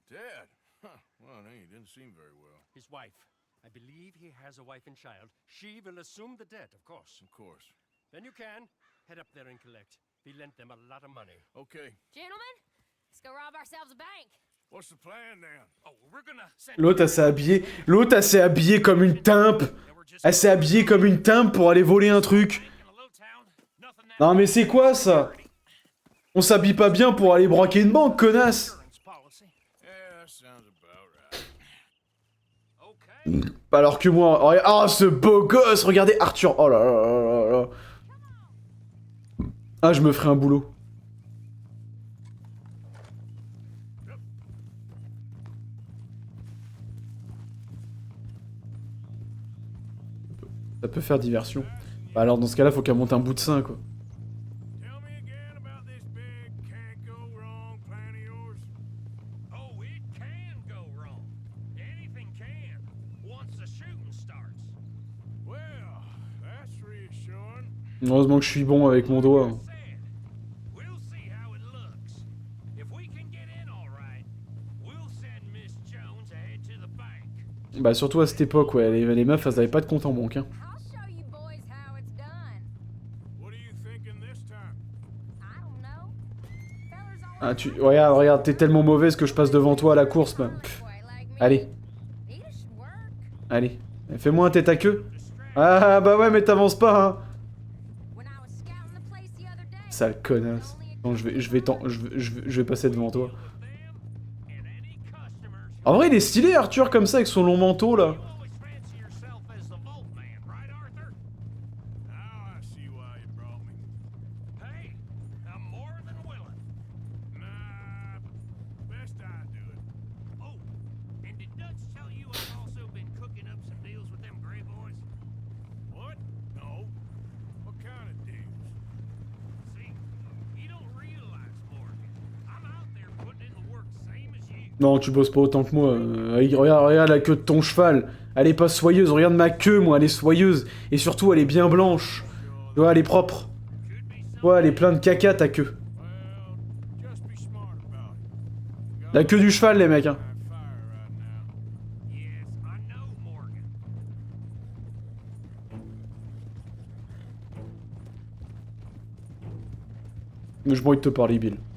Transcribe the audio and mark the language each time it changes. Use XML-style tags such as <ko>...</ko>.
<en>Dead? Huh. Well, he didn't seem very well. His wife, I believe he has a wife and child. She will assume the debt, of course. Of course. Then you can head up there and collect. We lent them a lot of money. Okay. Gentlemen, let's go rob ourselves a bank. What's the plan then? Oh, we're gonna send</en> <fr>L'autre, elle s'est habillée. L'autre, elle s'est habillée comme une timpe. Elle s'est habillée comme une timpe pour aller voler un truc. Non, mais c'est quoi, ça? On s'habille pas bien pour aller braquer une banque, connasse.</fr> <en>Yeah, that sounds about right. Okay.</en> <fr>Alors que moi... Oh, ce beau gosse. Regardez Arthur. Oh là là là là là. Ah, je me ferai un boulot. Ça peut faire diversion. Bah alors dans ce cas-là, faut qu'elle monte un bout de sein, quoi.</fr> <en>Tell me again about this big can't go wrong plan of yours. Oh, it can go wrong. Anything can, once the shooting starts.</en> <fr>Heureusement que je suis bon avec mon doigt.</fr> <en>We'll see how it looks. If we can get in all right, we'll send Miss Jones ahead to the bank.</en> <fr>Bah surtout à cette époque, ouais, les meufs, elles avaient pas de compte en banque, hein.</fr> <en>I'll show you boys how it's done. What are you thinking this time? I don't know. Fellers Ah, always</en> <fr>regarde, t'es tellement mauvaise que je passe devant toi à la course, bah. Pff, allez,</fr> <en>These should work.</en> <fr>allez. Fais-moi un tête à queue. Ah, bah ouais, mais t'avances pas, hein.</fr> <en>When I was scouting the place the other day,</en> <fr>Sale connasse. Non, je vais passer devant toi.</fr> <en>And any customers,</en> <fr>En vrai, il est stylé, Arthur, comme ça, avec son long manteau, là.</fr> <en>you always fancy yourself as the vault man, right, Arthur? Now I see why you brought me. Hey, I'm more than willing. Nah, best I do it. Oh, and did Dutch tell you I've also been cooking up some deals with them Gray boys? What? No. What kind of deals? See, you don't realize, Morgan. I'm out there putting in the work same as you.</en> <fr>Non, tu bosses pas autant que moi. Regarde la queue de ton cheval. Elle est pas soyeuse. Regarde ma queue, moi, elle est soyeuse. Et surtout, elle est bien blanche. Tu vois, elle est propre.</fr> <en>Could be</en> <fr>Tu</fr> <en>some</en> <fr>vois, elle est pleine de caca, ta queue.</fr> <en>Well, just be smart about it.</en> <fr>La queue du cheval, les mecs, hein.</fr> <en>On fire right now. Yes, I know, Morgan.</en> <fr>Mais je envie de te parler, Bill.</fr>